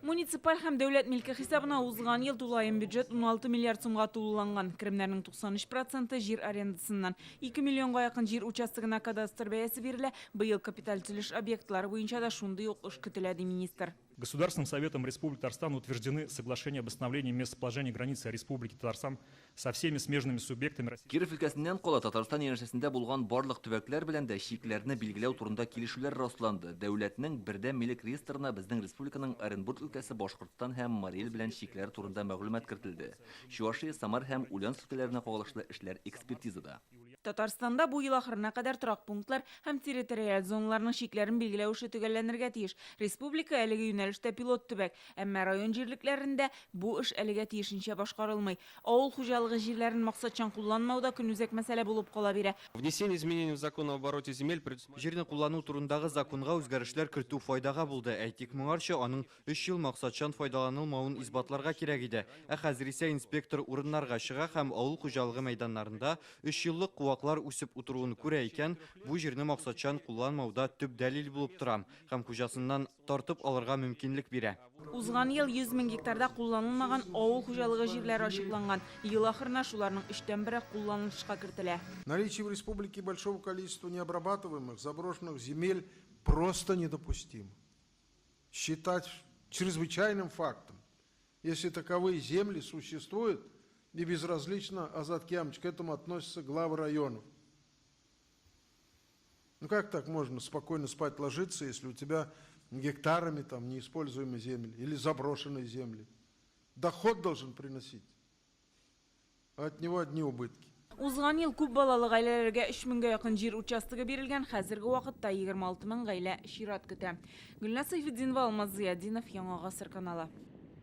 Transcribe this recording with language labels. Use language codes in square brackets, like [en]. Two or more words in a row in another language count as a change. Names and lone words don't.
[tt] Муниципаль һәм дәүләт милке хисабына узган ел тулайым бюджет 16 миллиард сумга тулыланган. Кремнәрнең 93% жир арендасыннан. 2 миллионга якын жир участогына кадастр бәясе бирелә. Быел капиталь төзелеш объектлары буенча да шундый ук эш көтелә, ди министр. [ru] Государственным советом Республики Татарстан утверждены соглашения об установлении местоположения границы Республики Татарстан со всеми смежными субъектами России. [tt] Киров өлкәсеннән кала Татарстан янәшәсендә булган барлык төбәкләр белән дә чикләрне билгеләү турында килешүләр расланды. Дәүләтнең бердәм милек реестрына безнең республиканың Оренбург өлкәсе, Башкортстан һәм Мари эл белән чикләр турында мәгълүмат кертелде. Чувашия, Самар һәм Ульяновск өлкәләренә кагылышлы эшләр экспертизада. Татарстанда бу ел ахырына кадәр торак пунктлар һәм территориаль зоналарның чикләрен билгеләү эше төгәлләнергә тиеш. Республика әлеге юнәлештә пилот төбәк, әмма район җирлекләрендә бу эш әлегә тиешенчә башкарылмый. Авыл хуҗалыгы җирләрен максатчан кулланмауда көнүзәк мәсьәлә булып кала бирә. [ru] Внесение изменений в закон об обороте земель [tt] җирне куллану турындагы законга үзгәрешләр кертү файдага булды. Әйтик, моңарча аның 3 ел максатчан файдаланылмавын исбатларга кирәк иде. Ә хәзер исә инспектор урыннарга чыга һәм авыл хуҗалыгы мәйданнарында 3 еллык куаклар үсеп утыруын күрә икән, бу җирне максатчан кулланмауда төп дәлил булып тора һәм хуҗасыннан тартып алырга мөмкинлек бирә. Узган ел 100 мең гектарда кулланылмаган авыл хуҗалыгы җирләре ачыкланган. Ел ахырына шуларның 3/1 кулланылышка кертелә. [ru] Наличие в республике большого количества необрабатываемых заброшенных земель просто недопустимо. Считать чрезвычайным фактом, если таковые земли существуют, и безразлично Азат Киямович к этому относятся главы районов. Ну как так можно спокойно спать ложиться, если у тебя гектарами там неиспользуемые земли или заброшенные земли? Доход должен приносить, а от него одни убытки. [tt] Узган ел күп балалы гаиләләргә 3 меңгә якын җир участогы бирелгән, хәзерге вакытта 26 мең гаилә чират көтә. Гөлназ Сайфетдинова, Алмаз Зыяддинов, Яңа Гасыр каналы.